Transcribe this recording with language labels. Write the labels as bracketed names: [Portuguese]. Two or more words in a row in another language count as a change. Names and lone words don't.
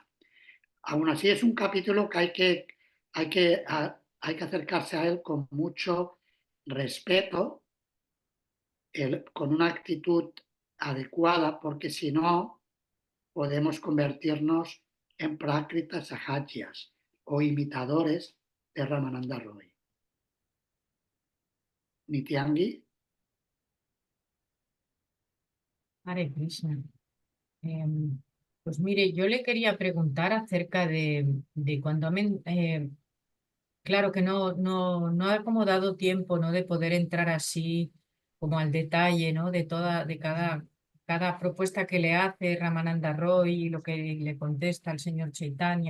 [Spanish] Aún así es un capítulo que hay que acercarse a él con mucho respeto, con una actitud adecuada, porque si no podemos convertirnos en Prakrita Sahajas o imitadores de Ramananda Roy. Nityangi. [Sanskrit] हरे कृष्ण. [Spanish] Pues mire, yo le quería preguntar acerca de cuando claro que no ha como dado tiempo, ¿no? De poder entrar así como al detalle, ¿no? De cada cada propuesta que le hace Ramananda Roy y lo que le contesta el señor Chaitanya.